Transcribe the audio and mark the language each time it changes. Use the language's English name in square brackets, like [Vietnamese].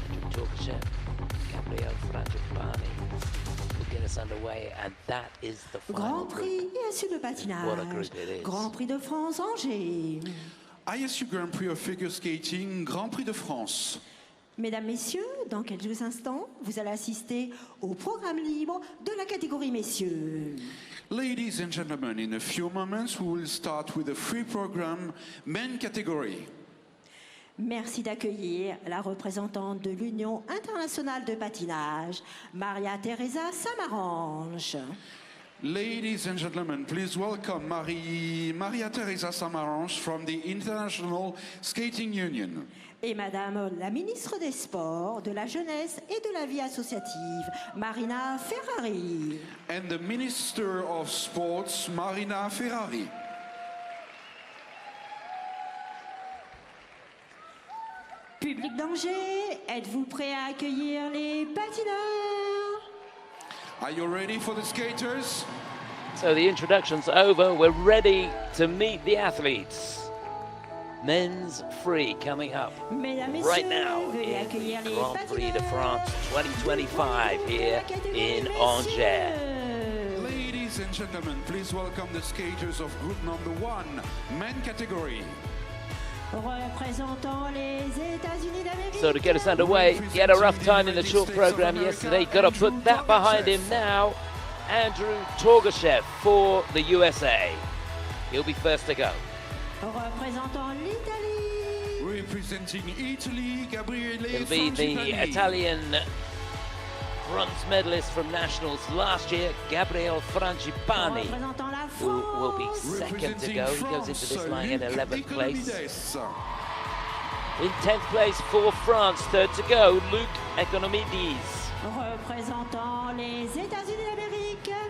[English] Torgashev, Gabriele Frangipani will get us underway, and that is the final [French] Grand Prix ISU de patinage. [English] What a group it is. [French] Grand Prix de France Angers. [English] ISU Grand Prix of Figure Skating, Grand Prix de France. [French] Mesdames, Messieurs, dans quelques instants, vous allez assister au programme libre de la catégorie messieurs. [English] Ladies and gentlemen, in a few moments, we will start with the free program men category. [French] Merci d'accueillir la représentante de l'Union internationale de patinage, Maria Teresa Samaranch. [English] Ladies and gentlemen, please welcome Maria Teresa Samaranch from the International Skating Union. [French] Et Madame la ministre des Sports, de la Jeunesse et de la Vie associative, Marina Ferrari. [English] And the Minister of Sports, Marina Ferrari. [French] Public d'Angers, êtes-vous prêts à accueillir les patineurs? [English] Are you ready for the skaters? So the introduction's over. We're ready to meet the athletes. Men's free coming up right now in the Grand Prix de France 2025 here in Angers. Ladies and gentlemen, please welcome the skaters of group number 1, men category. [French] Représentant les États-Unis d'Amérique. [English] So to get us underway, he had a rough time in the short program yesterday. Got to put that behind him now. Andrew Torgashev for the USA. He'll be first to go. [French] Représentant l'Italie. [English] Representing Italy, Gabriele He'll be the Frangipani. Italian bronze medalist from nationals last year, Gabriele Frangipani, [French] Représentant la [English] who will be [French] France. [English] second to go. He goes into this line in 11th place. Economides. In 10th place for France, third to go, Luc Economides. [French] Représentant les États-Unis d'Amérique.